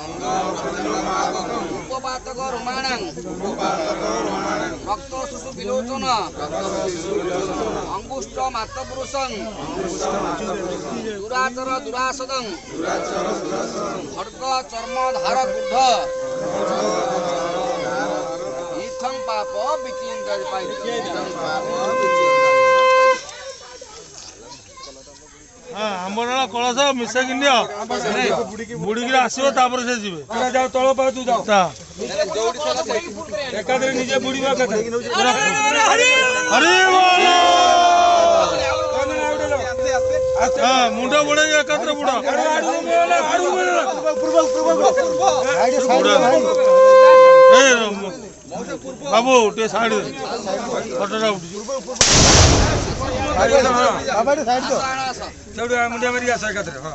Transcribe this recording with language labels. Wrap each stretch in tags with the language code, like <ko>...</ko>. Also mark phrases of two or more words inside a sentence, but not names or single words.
<sa>उपपातक रोमाणं रक्त शिशु विलोचन अंगुष्ठ मातपुरुषं दुराचर दुरासदं खड्ग चर्म धार क्रुद्ध इत्थं पाप विचिन्त्य</sa> <or>ଆମର କଳସ ମିଶେଇକି ନିଅ ବୁଡ଼ିକିରି ଆସିବ ତାପରେ ସେ ଯିବେ ଯାଅ ତଳ ପାଖ ତୁ ଯାଅ ଏକାଥରେ ନିଜେ ବୁଡ଼ିବ ଏକାଥରେ ମୁଣ୍ଡ ବୁଡ଼େଇ ଏକାଥରେ ବୁଡ଼ ବାବୁ ଟିକେ</or> <en>side photo</en> <or>ଉଠୁଛି ମୁଣ୍ଡିଆ ମାରିକି ଆସ ଏକାଥରେ</or>